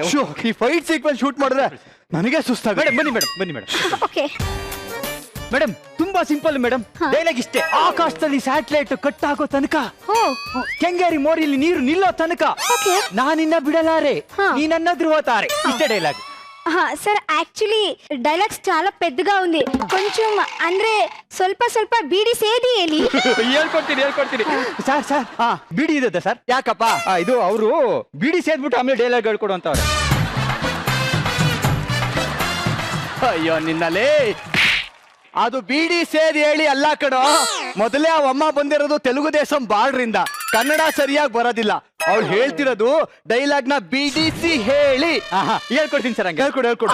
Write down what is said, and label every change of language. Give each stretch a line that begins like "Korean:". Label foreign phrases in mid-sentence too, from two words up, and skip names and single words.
Kannada: ಈ
English: fight sequence shoot
Kannada: ಮಾಡಿದ್ರೆ ನನಗೆ ಸುಸ್ತಾಗ. ಬನ್ನಿ ಮೇಡಮ್. ಓಕೆ ಮೇಡಮ್, ತುಂಬಾ ಸಿಂಪಲ್ ಮೇಡಮ್. ಡೈಲಾಗ್ ಇಷ್ಟೇ: ಆಕಾಶದಲ್ಲಿ ಸ್ಯಾಟಲೈಟ್ ಕಟ್ ಆಗೋ ತನಕ, ಕೆಂಗೇರಿ ಮೋರಿಯಲ್ಲಿ ನೀರು ನಿಲ್ಲೋ ತನಕ ನಾನಿನ್ನ ಬಿಡಲಾರೆ, ನೀ ನನ್ನ ಧ್ರುವ ತಾರೆ. ಇಷ್ಟೇ ಡೈಲಾಗ್.
English: sir actually dialogues
Telugu: చాలా పెద్దగా ఉంది కొంచెం
Kannada: ಅಂದ್ರೆ ಸ್ವಲ್ಪ ಸ್ವಲ್ಪ ಬೀಡಿ ಸೇದಿ ಹೇಳಿ ಹೇಳ್ಕೊಡ್ತೀನಿ ಸರ್ ಸರ್ ಬಿಡಿ ಇದೆ ಸರ್ ಯಾಕಪ್ಪ ಇದು ಅವರು ಬಿಡಿ ಸೇದ್ಬಿಟ್ಟು ಆಮೇಲೆ ಡೈಲಾಗ್ ಹೇಳ್ಕೊಡು ಅಂತವ್ರೆ ಅಯ್ಯೋ ನಿನ್ನಲೇ ಅದು ಬಿಡಿ ಸೇರಿ ಹೇಳಿ ಅಲ್ಲ ಕಣೋ ಮೊದಲೇ ಆ ಅಮ್ಮ ಬಂದಿರೋದು ತೆಲುಗು ದೇಶಂ ಬಾರ್ಡ್ರಿಂದ ಕನ್ನಡ ಸರಿಯಾಗಿ ಬರೋದಿಲ್ಲ ಅವ್ಳು ಹೇಳ್ತಿರೋದು ಡೈಲಾಗ್ ನ ಬಿಡಿಸಿ ಹೇಳಿ ಹೇಳ್ಕೊಡ್ತೀನಿ ಸರ್ ಹಂಗೆ ಹೇಳ್ಕೊಡು